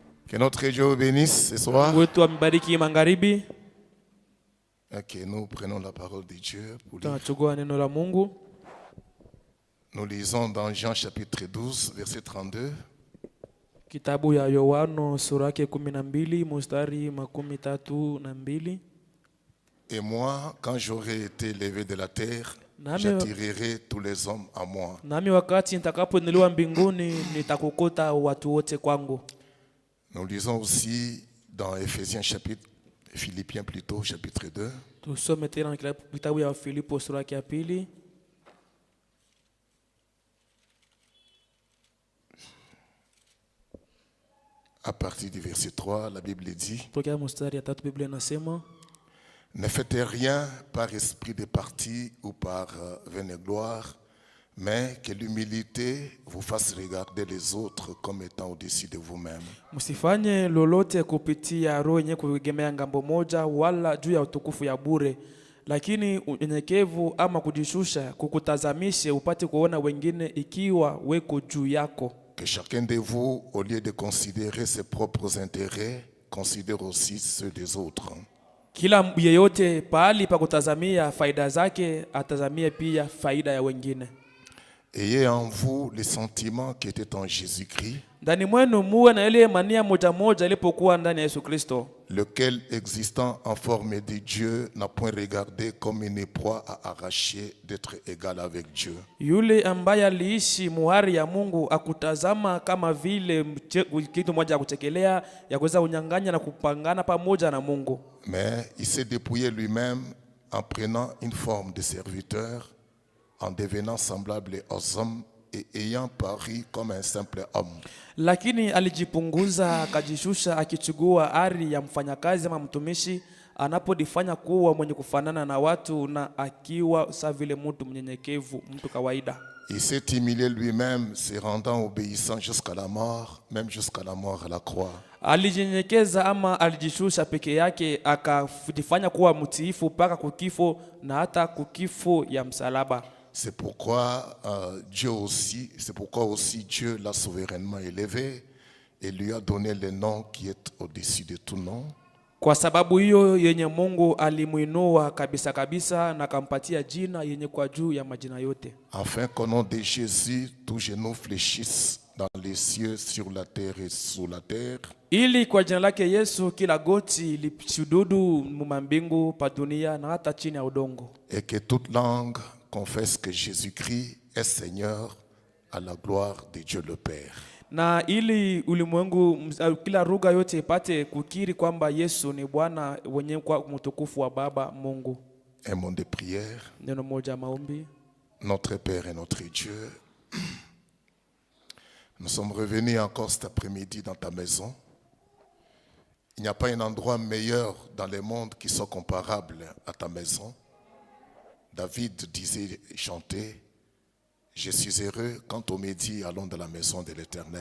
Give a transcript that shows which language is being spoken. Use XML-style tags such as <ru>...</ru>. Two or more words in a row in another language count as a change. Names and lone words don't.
<fr>Que notre Dieu vous bénisse ce soir.</fr> <sw>Mungu wetu ambariki magharibi.</sw> <fr>Ok, nous prenons la parole de Dieu pour lire.</fr> <sw>Tunachukua neno la Mungu.</sw> <fr>Nous lisons dans Jean chapitre 12, verset 32.</fr> <sw>Kitabu ya Yohano sura yake 12 mstari 32.</sw> <fr>Et moi, quand j'aurai été élevé de la terre, j'attirerai tous les hommes à moi.</fr> <sw>Nami wakati nitakapoinuliwa mbinguni nitakokota watu wote kwangu.</sw> <fr>Nous lisons aussi dans Philippiens plutôt, chapitre 2.</fr> <sw>Tusome tena kitabu ya Filipo sura yake ya 2.</sw> <fr>À partir du verset 3, la Bible dit:</fr> <sw>Tokea mstari ya 3 Biblia inasema,</sw> <fr>ne faites rien par esprit de parti ou par vaine gloire, mais que l'humilité vous fasse regarder les autres comme étant au-dessus de vous-même.</fr> <sw>msifanye lolote kupitia roho yenye kuegemea ngambo moja wala juu ya utukufu ya bure, lakini unyenyekevu ama kujishusha kukutazamishe upate kuona wengine ikiwa weko juu yako.</sw> <fr>Que chacun de vous, au lieu de considérer ses propres intérêts, considère aussi ceux des autres.</fr> <sw>Kila yeyote pahali pa kutazamia faida zake atazamie pia faida ya wengine.</sw> <fr>Ayez en vous les sentiments qui étaient en Jésus-Christ,</fr> <sw>Ndani mwenu muwe na ile mania moja moja ilipokuwa ndani ya Yesu Kristo,</sw> <fr>lequel, existant en forme de Dieu, n'a point regardé comme une proie à arracher d'être égal avec Dieu.</fr> <sw>yule ambaye aliishi muhari ya Mungu akutazama kama vile kitu moja ya kutekelea ya kuweza kunyang'anya na kupangana pamoja na Mungu.</sw> <fr>Mais il s'est dépouillé lui-même en prenant une forme de serviteur, en devenant semblable aux hommes et ayant paru comme un simple homme.</fr> <sw>Lakini alijipunguza akajishusha akichukua ari ya mfanyakazi ama mtumishi, anapodifanya kuwa mwenye kufanana na watu na akiwa sa vile mtu mnyenyekevu, mtu kawaida.</sw> <fr>Il s'est humilié lui-même, se rendant obéissant jusqu'à la mort, même jusqu'à la mort à la croix.</fr> <sw>Alijinyenyekeza ama alijishusha peke yake akajifanya kuwa mtiifu mpaka kukifo na hata kukifo ya msalaba.</sw> <fr>C'est pourquoi aussi Dieu l'a souverainement élevé et lui a donné le nom qui est au-dessus de tout nom.</fr> <sw>Kwa sababu hiyo yenye Mungu alimuinua kabisa kabisa na kampatia jina yenye kwa juu ya majina yote.</sw> <fr>Afin qu'au nom de Jésus, tout genou fléchisse dans les cieux, sur la terre et sous la terre.</fr> <sw>Ili kwa jina lake Yesu kila goti lishuhudu mbingu pa dunia na hata chini ya udongo.</sw> <fr>Et que toute langue confesse que Jésus-Christ est Seigneur à la gloire de Dieu le Père.</fr> <sw>Na ili ulimwengu kila lugha yote ipate kukiri kwamba Yesu ni Bwana wenye kwa mtukufu wa Baba Mungu.</sw> <fr>Un mot de prière.</fr> <sw>Neno moja maombi.</sw> <fr>Notre Père et notre Dieu, nous sommes revenus encore cet après-midi dans ta maison. Il n'y a pas un endroit meilleur dans le monde qui soit comparable à ta maison. David disait, chantait: je suis heureux quand on me dit allons dans la maison de l'Éternel.</fr>